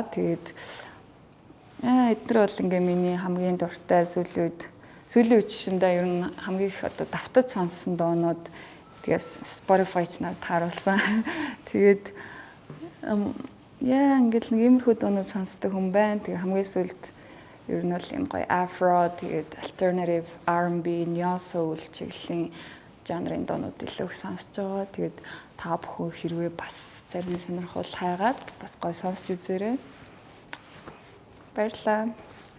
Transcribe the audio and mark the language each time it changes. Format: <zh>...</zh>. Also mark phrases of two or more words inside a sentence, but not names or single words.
<mn>Тэгээд эдгээр бол ингээ миний хамгийн дуртай сүүлийн үед шиндээ ер нь хамгийн их одоо давтаж сонссон дуунууд тэгээс Spotify-ч надад харуулсан. Тэгээд ингээл нэг иймэрхүү дуунууд сонсдог хүн байна. Тэгээ хамгийн сүүлд ер нь бол юм гоё afro тэгээд</mn> <en>alternative R&B, neo soul</en> <mn>чиглэлийн жанрын дуунууд илүү их сонсож байгаа. Тэгээд та бүхэн хэрвээ бас зарим сонирхол хайгаад бас гоё сонсч үзээрэй. Баярлалаа.</mn>